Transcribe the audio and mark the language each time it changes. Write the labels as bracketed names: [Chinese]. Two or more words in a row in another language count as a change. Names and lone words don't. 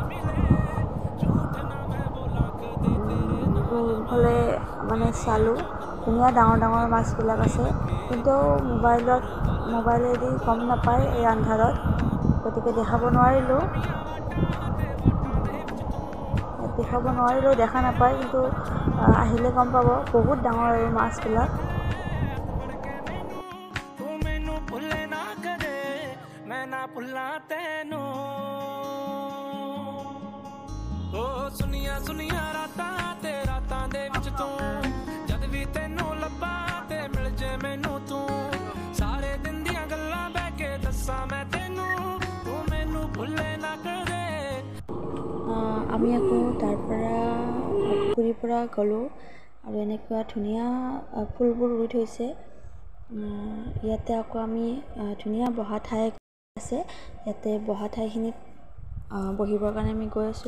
[Assamese] হ'লে মানে চালোঁ, ধুনীয়া ডাঙৰ ডাঙৰ মাছবিলাক আছে, কিন্তু মোবাইলেদি গম নাপায় এই আন্ধাৰত, গতিকে দেখাব নোৱাৰিলোঁ, দেখা নাপায়, কিন্তু আহিলে গম পাব। বহুত ডাঙৰ এই মাছবিলাক। [Punjabi] ਸੁਨੀਆਂ ਸੁਨੀਆਂ ਰਾਤਾਂ ਤੇ ਰਾਤਾਂ ਦੇ ਵਿੱਚ ਤੂੰ ਜਦ ਵੀ ਤੈਨੂੰ ਲੱਭਾਂ ਤੇ ਮਿਲ ਜੇ ਮੈਨੂੰ ਤੂੰ ਸਾਰੇ ਦਿਨ ਦੀਆਂ ਗੱਲਾਂ ਬਹਿ ਕੇ ਦੱਸਾਂ ਮੈਂ ਤੈਨੂੰ ਤੂੰ ਮੈਨੂੰ ਭੁੱਲੇ ਨਾ ਕਦੇ। [Assamese] আমি আকৌ তাৰ পৰা পুখুৰীৰ পৰা গ'লোঁ আৰু এনেকুৱা ধুনীয়া ফুলবোৰ ৰুই থৈছে। ইয়াতে আকৌ আমি ধুনীয়া বহা ঠাই আছে, ইয়াতে বহা ঠাইখিনিত বহিবৰ কাৰণে আমি গৈ আছোঁ।